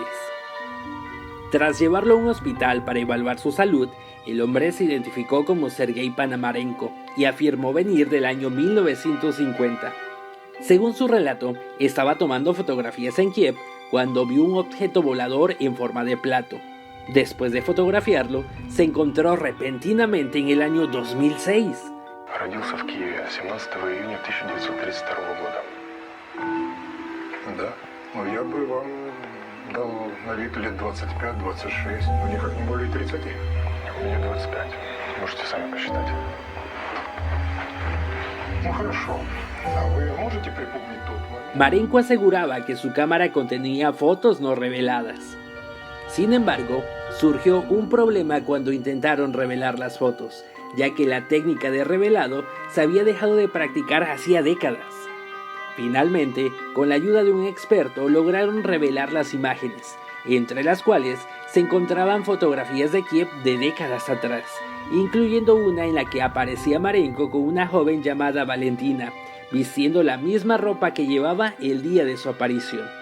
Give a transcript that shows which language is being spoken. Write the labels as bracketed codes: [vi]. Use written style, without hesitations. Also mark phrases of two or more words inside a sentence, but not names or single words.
[es] Tras llevarlo a un hospital para evaluar su salud, el hombre se identificó como Sergei Panamarenko y afirmó venir del año 1950. Según su relato, estaba tomando fotografías en Kiev cuando vio un objeto volador en forma de plato. Después de fotografiarlo, se encontró repentinamente en el año 2006. [ru] Родился в Киеве 17 июня 1932 года. Да, но я бы вам дал на вид лет 25-26, но никак не более 30. Мне 25. Можете сами посчитать. Ну хорошо. А вы можете припомнить тот момент? [es] Marenko aseguraba que su cámara contenía fotos no reveladas. Sin embargo, surgió un problema cuando intentaron revelar las fotos, ya que la técnica de revelado se había dejado de practicar hacía décadas. Finalmente, con la ayuda de un experto, lograron revelar las imágenes, entre las cuales se encontraban fotografías de Kiev de décadas atrás, incluyendo una en la que aparecía Marenko con una joven llamada Valentina, vistiendo la misma ropa que llevaba el día de su aparición.